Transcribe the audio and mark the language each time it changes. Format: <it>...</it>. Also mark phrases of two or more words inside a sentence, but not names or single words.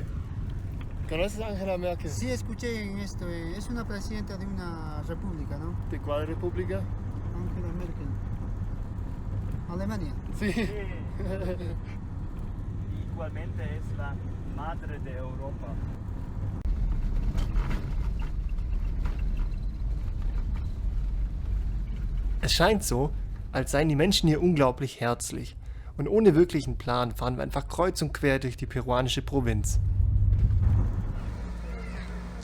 <es>¿Conoces a Angela Merkel? Sí, escuché en esto. Es una presidenta de una república, ¿no? ¿De cuál república? Angela Merkel. Alemania. Sí. Igualmente es la madre de Europa.</es> <de>Es scheint so, als seien die Menschen hier unglaublich herzlich. Und ohne wirklichen Plan fahren wir einfach kreuz und quer durch die peruanische Provinz.</de>